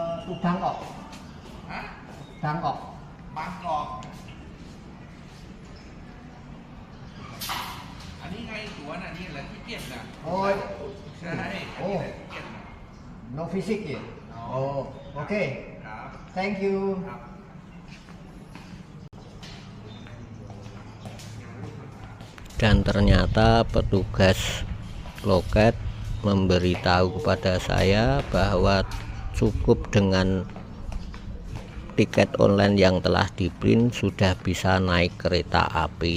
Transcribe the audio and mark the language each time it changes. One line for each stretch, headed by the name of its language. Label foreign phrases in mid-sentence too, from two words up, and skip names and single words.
Thai: Bangkok. Hah? Bangkok. บางกอกอันนี้ไงตั๋วน่ะนี่แหละที่เก็บน่ะ
English: Oh,
Thai: ใช่อันนี้แหละที่เก็บน่ะ
English: no physics ya? Oh, oke.
Thai: ครับ
English: Thank you.
Thai: ครับ
Indonesian: Dan ternyata petugas loket memberitahu kepada saya bahwa cukup dengan tiket online yang telah di-print sudah bisa naik kereta api.